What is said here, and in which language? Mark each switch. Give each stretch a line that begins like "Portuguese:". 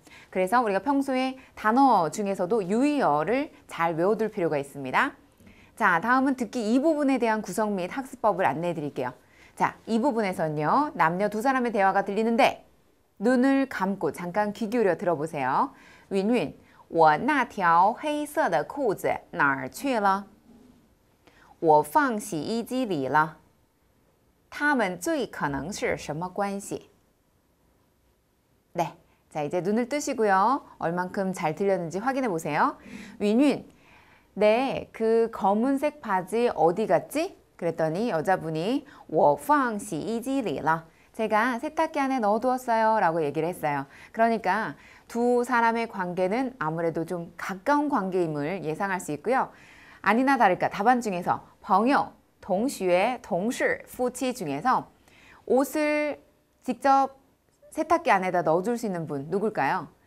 Korean: 그래서 우리가 평소에 단어 중에서도 유의어를 잘 외워둘 필요가 있습니다. 자, 다음은 듣기 이 부분에 대한 구성 및 학습법을 안내해 드릴게요. 자, 이 부분에서는요, 남녀 두 사람의 대화가 들리는데 눈을 감고 잠깐 귀 기울여 들어보세요.
Chinese: 윈윈, 我那条黑色的裤子哪儿去了？我放洗衣机里了。他们最可能是什么关系？
Korean: 네, 자, 이제 눈을 뜨시고요. 얼만큼 잘 들렸는지 확인해 보세요. 윈윈, 네, 그 검은색 바지 어디 갔지? 그랬더니 여자분이
Chinese: 我放洗衣机里了.
Korean: 제가 세탁기 안에 넣어두었어요 라고 얘기를 했어요. 그러니까 두 사람의 관계는 아무래도 좀 가까운 관계임을 예상할 수 있고요. 아니나 다를까 답안 중에서
Chinese: 朋友, 同学, 同事, 夫妻
Korean: 중에서 옷을 직접 세탁기 안에다 넣어줄 수 있는 분 누굴까요?